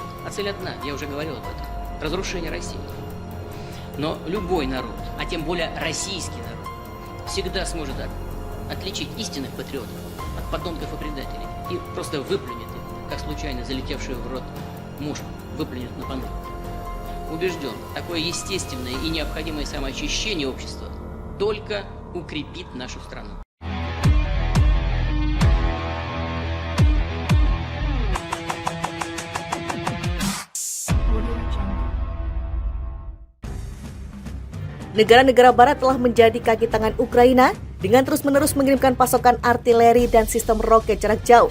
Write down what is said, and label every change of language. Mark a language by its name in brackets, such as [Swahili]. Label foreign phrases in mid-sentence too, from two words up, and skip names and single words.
[Russian] А цель одна, я уже говорил об этом – разрушение России. Но любой народ, а тем более российский народ, всегда сможет отличить истинных патриотов от подонков и предателей и просто выплюнет их, как случайно залетевшую в рот мушку выплюнет на панель. Убежден, такое естественное и необходимое самоочищение общества только укрепит нашу страну. [Indonesian] Negara-negara Barat telah menjadi kaki tangan Ukraina dengan terus-menerus mengirimkan pasokan artileri dan sistem roket jarak jauh.